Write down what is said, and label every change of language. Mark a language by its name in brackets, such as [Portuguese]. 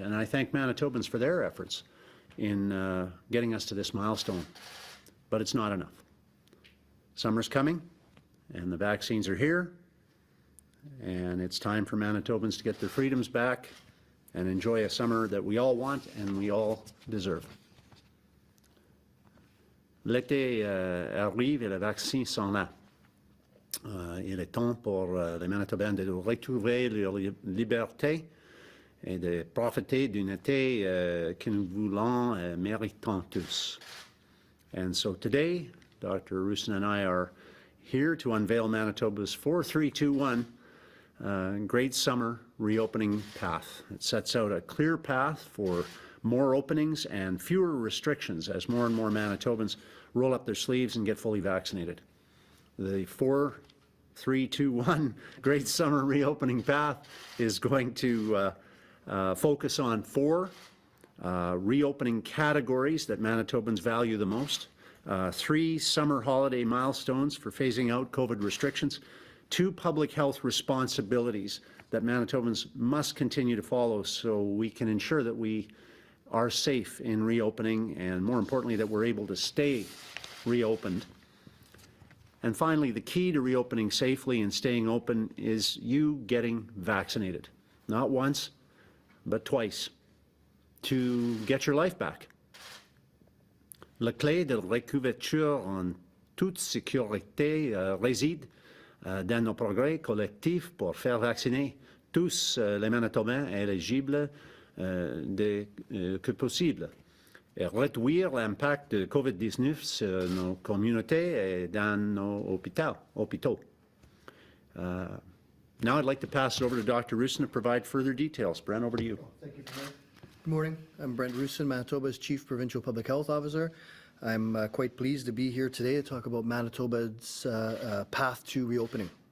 [English] And I thank Manitobans for their efforts in getting us to this milestone. But it's not enough. Summer's coming, and the vaccines are here, and it's time for Manitobans to get their freedoms back and enjoy a summer that we all want and we all deserve. [French] L'été arrive et les vaccins sont là. Il est temps pour les Manitobains de retrouver leur liberté et de profiter d'un été que nous voulons et méritons tous. [English] And so today, Dr. Roussin and I are here to unveil Manitoba's 4-3-2-1 Great Summer Reopening Path. It sets out a clear path for more openings and fewer restrictions as more and more Manitobans roll up their sleeves and get fully vaccinated. The 4-3-2-1 Great Summer Reopening Path is going to focus on 4 reopening categories that Manitobans value the most, 3 summer holiday milestones for phasing out COVID restrictions, 2 public health responsibilities that Manitobans must continue to follow so we can ensure that we are safe in reopening, and more importantly that we're able to stay reopened. And finally, the key to reopening safely and staying open is you getting vaccinated. Not once, but twice, to get your life back. [French] La clé de recouverture en toute sécurité réside dans nos progrès collectifs pour faire vacciner tous les Manitobains éligibles que possible et réduire l'impact de COVID-19 sur nos communautés et dans nos hôpitaux. [English] Now I'd like to pass it over to Dr. Roussin to provide further details. Brent, over to you. Thank you, Brent. Good morning. I'm Brent Roussin, Manitoba's Chief Provincial Public Health Officer. I'm quite pleased to be here today to talk about Manitoba's path to reopening.